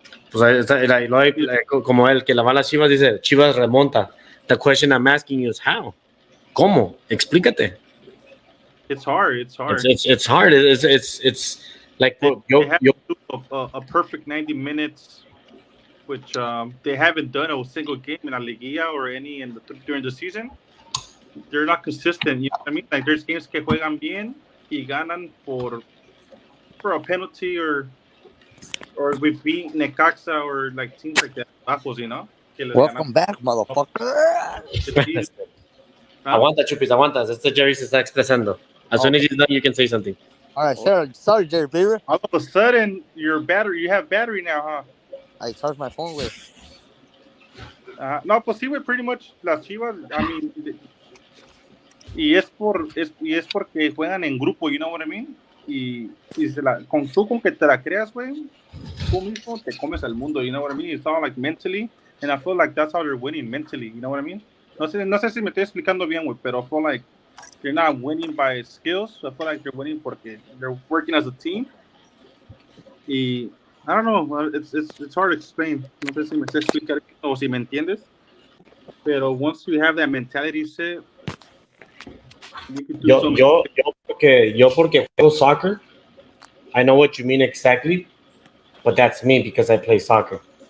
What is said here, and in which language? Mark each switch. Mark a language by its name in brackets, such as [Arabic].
[Spanish] Pues como él que la va a las Chivas dice Chivas remonta. [English] The question I'm asking you is how? [Spanish] ¿Cómo? Explícate. [English] It's hard. It's hard. It's like they have to do a perfect 90 minutes. Which they haven't done a single game in La Liguilla or any during the season. They're not consistent. You know what I mean? Like there's games [Spanish] que juegan bien y ganan [English] for a penalty or we beat Necaxa or like teams like that. [Spanish] Bajos, [English] you know? Welcome back, motherfucker. [Spanish] Aguanta, Chupis, aguanta. Este Jerry se está expresando. [English] As soon as he's done, you can say something. All right, sorry, Jerry Beaver. All of a sudden, you have battery now, huh? I charge my phone with. [Spanish] No, pues sí, güey, [English] pretty much [Spanish] las Chivas, [English] I mean, [Spanish] y es porque juegan en grupo, [English] you know what I mean? [Spanish] Y con que te la creas, güey, tú mismo te comes al mundo, [English] you know what I mean? It's all like mentally, and I feel like that's how they're winning mentally, you know what I mean? [Spanish] No sé si me estoy explicando bien, güey, pero [English] I feel like they're not winning by skills, I feel like they're winning porque they're working as a team. Y I don't know. It's hard to explain. [Spanish] No sé si me sé explicar o si me entiendes. [English] Pero once you have that mentality set, you can do something. [Spanish] Yo porque juego soccer, [English] I know what you mean exactly, but that's me because I play soccer.